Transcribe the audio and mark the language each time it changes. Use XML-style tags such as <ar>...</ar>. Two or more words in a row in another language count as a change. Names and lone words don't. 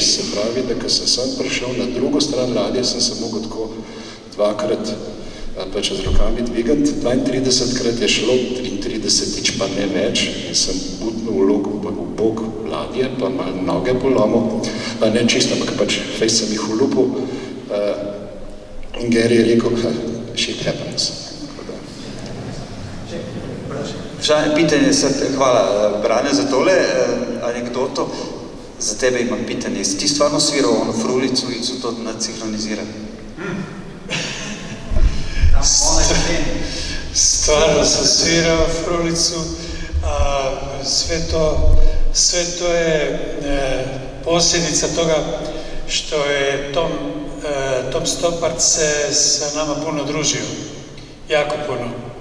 <sl>Se pravi, da ko sem prišel na drugo stran ladje, sem se mogel tako 2krat pač z rokami dvigati, 32krat je šlo, 33 pa ne več in sem butnil v bok ladje, pa malo noge polomil, ne čisto, ampak pač fejs sem jih ulupil in Gary je rekel,</sl> <en>shit happens.</en> <sl>Pitanje, hvala Brane za tole anegdoto,</sl> <hr>za tebe imam pitanje. Si ti stvarno svirao ono frulicu i su to nacinhronizirali? Stvarno sam svirao frulicu, a sve to je posljedica toga što je Tom Stoppard se sa nama puno družio, jako puno.</hr>